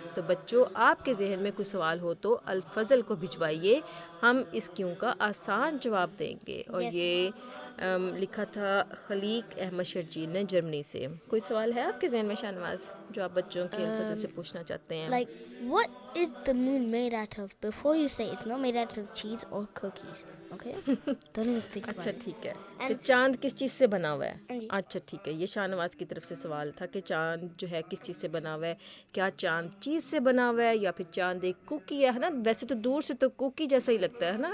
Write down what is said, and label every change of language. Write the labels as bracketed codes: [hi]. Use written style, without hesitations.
[ur] تو بچوں، آپ کے ذہن میں کوئی سوال ہو تو الفضل کو بھجوائیے، ہم اس کیوں کا آسان جواب دیں گے. اور [en] Yes. [ur] یہ لکھا تھا خلیق احمد شرجیل نے جرمنی سے. کوئی سوال ہے آپ کے ذہن میں شاہنواز جو آپ بچوں کے الفضل سے پوچھنا چاہتے ہیں؟ [en] Like, what is the moon made out of? Before you say it's not made out of cheese or cookies, okay? Don't even think about [ur] اچھا [en] it. [ur] ٹھیک ہے، کہ [en] And- [ur] چاند کس چیز سے بنا ہوا ہے؟ جی. اچھا ٹھیک ہے، یہ شاہنواز کی طرف سے سوال تھا کہ چاند جو ہے کس چیز سے بنا ہوا ہے. کیا چاند چیز سے بنا ہوا ہے یا پھر چاند ایک کوکی ہے نا؟ ویسے تو دور سے تو کوکی جیسا ہی لگتا ہے نا.